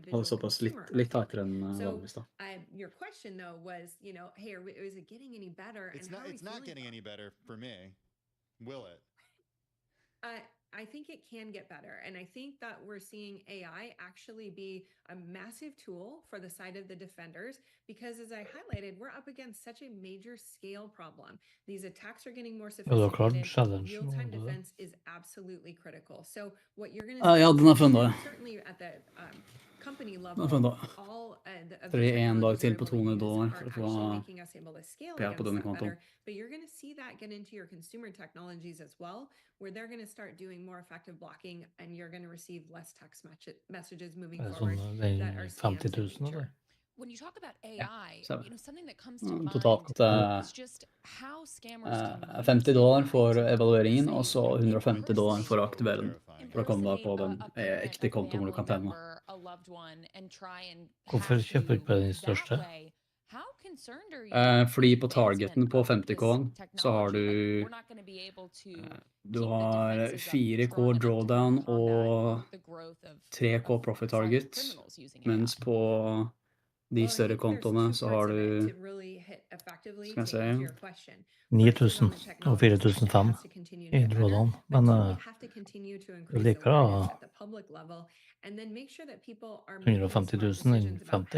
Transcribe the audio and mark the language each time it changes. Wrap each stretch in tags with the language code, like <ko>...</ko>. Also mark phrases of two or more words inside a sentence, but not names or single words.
<no>Hadde såpass litt tightere enn vanligvis da.</no> <en>Your question though was, hey, is it getting any better? It's not getting any better for me. Will it? I think it can get better. And I think that we're seeing AI actually be a massive tool for the side of the defenders, because as I highlighted, we're up against such a major scale problem. These attacks are getting more sophisticated. Real-time defense is absolutely critical. So what you're going to see,</en> <no>Ja, den har funnet.</no> <en>certainly at the company</en> <no>Den har</no> <en>level,</en> <no>funnet.</no> <en>all</en> <no>Så det en dag til på $200 for å få</no> <en>making us able to scale</en> <no>PR på denne</no> <en>against that</en> <no>kontoen.</no> <en>better. But you're going to see that get into your consumer technologies as well, where they're going to start doing more effective blocking, and you're going to receive less text messages moving forward that are scams in 50 000 nature.</en> <no>eller?</no> <en>When you talk about AI, something that comes to</en> <no>Totalt</no> <en>mind is just how scammers can</en> <no>$50 for evalueringen, og så $150 for å aktivere den. For å komme da på den ekte kontoen hvor du kan tjene. Hvorfor kjøper du ikke bare den største? Fordi på targeten på 50K-en så har du 4K drawdown og 3K</no> <en>profit target,</en> <no>mens på de større kontoene så har du, skal jeg se, 9000 og 4005 i drawdown, men du liker da 150 000 innen 50.</no>